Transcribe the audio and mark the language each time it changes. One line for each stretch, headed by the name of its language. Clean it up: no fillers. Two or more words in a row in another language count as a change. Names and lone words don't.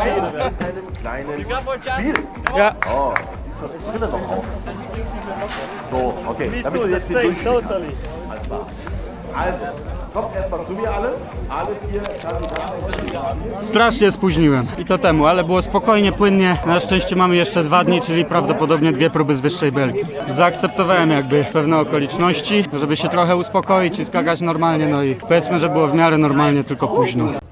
German: Ja. So, okay.
English: Me
German: Damit
English: too,
German: wir
English: the
German: das hier
English: same,
German: durchkriegen.
English: totally.
German: Also, kommt erstmal zu mir alle 4 Kandidaten.
Polish: Strasznie spóźniłem i to temu, ale było spokojnie, płynnie. Na szczęście mamy jeszcze 2 dni, czyli prawdopodobnie 2 próby z wyższej belki. Zaakceptowałem jakby pewne okoliczności, żeby się trochę uspokoić i skakać normalnie, no i powiedzmy, że było w miarę normalnie, tylko późno.